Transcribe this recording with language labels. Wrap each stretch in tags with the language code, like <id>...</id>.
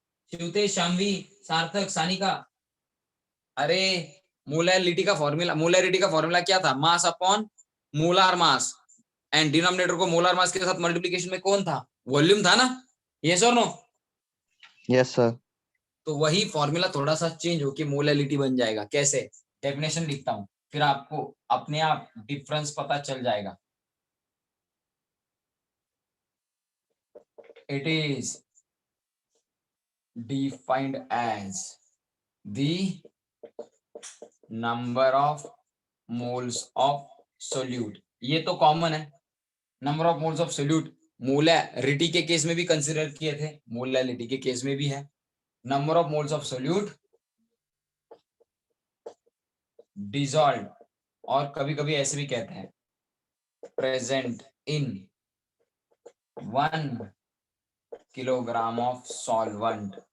<hi>शिवतेज, शामवी, सार्थक, सानिका. अरे मोलैरिटी का फॉर्मूला क्या था? Mass upon molar mass. And denominator को मोलार मास के साथ मल्टीप्लिकेशन में कौन था? वॉल्यूम था ना? यस और नो?</hi> <en>Yes sir.</en> <hi>तो वही फॉर्मूला थोड़ा सा चेंज होके मोलैरिटी बन जाएगा. कैसे? डेफिनेशन लिखता हूं, फिर आपको अपने आप डिफरेंस पता चल जाएगा. It is</hi> <en>defined as the number of moles of solute.</en> <hi>ये तो कॉमन है. Number of moles of solute molarity के केस में भी कंसीडर किए थे, मोलैरिटी के केस में भी है. Number of moles of solute dissolve, और कभी कभी ऐसे भी कहते हैं present in 1 kilogram of solvent.</hi>